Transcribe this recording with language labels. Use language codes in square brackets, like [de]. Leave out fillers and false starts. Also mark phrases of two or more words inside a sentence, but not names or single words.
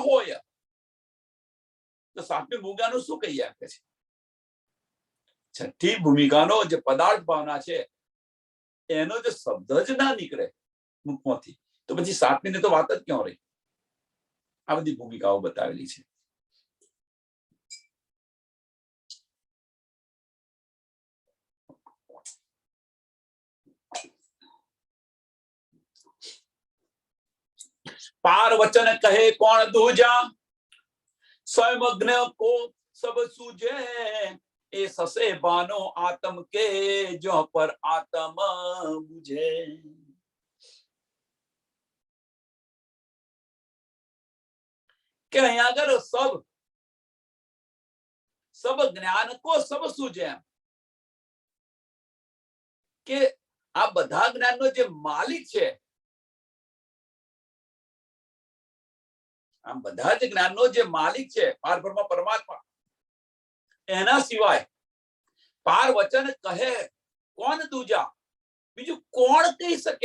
[gu] તો 7મી દ્રઢ ક્યાં હોય તો સાતમી ભૂમિકાનું શું કહીએ આપે છે? છઠ્ઠી ભૂમિકાનો જે પદાર્થ ભાવના છે એનો જે શબ્દ જ ના નીકળે મુખમાંથી, તો પછી સાતમી ની તો વાત જ ક્યાં રહી? આ બધી ભૂમિકાઓ બતાવેલી છે. [hi] पार वचन कहे कौन दूजा, स्वयं अग्नि को सब सूझे, ए ससे बानो आत्म के जो पर आत्म बुझे. [gu] કે અહીંયા આગળ [hi] सब ज्ञान को सब सूझे, [gu] કે આ બધા જ્ઞાનનો જે માલિક છે, આમ બધા જ જ્ઞાનનો જે માલિક છે પારબ્રહ્મ પરમાત્મા, એના સિવાય [hi] पार वचन कहे कौन दूजा, [gu] બીજું કોણ કહી શકે?